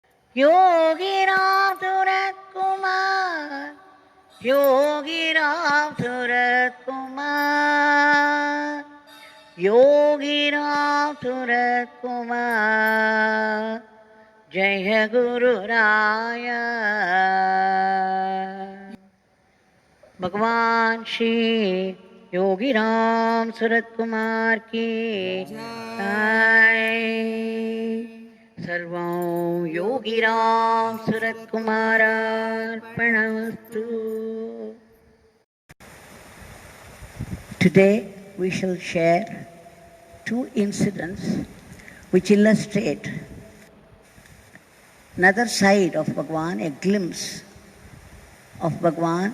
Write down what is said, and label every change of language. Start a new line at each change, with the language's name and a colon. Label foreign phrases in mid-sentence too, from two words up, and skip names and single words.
Sanskrit: योगीराम सूरत कुमार, योगीराम सूरत कुमार, योगीराम सूरत कुमार, जय गुरु राय.
Hindi: भगवान श्री योगीराम सूरत कुमार की जय।
Sanskrit: सर्वं योगीराम सूरत कुमारार्पणमस्तु।
English: Today we shall share two incidents which illustrate another side of Bhagwan, a glimpse of Bhagwan.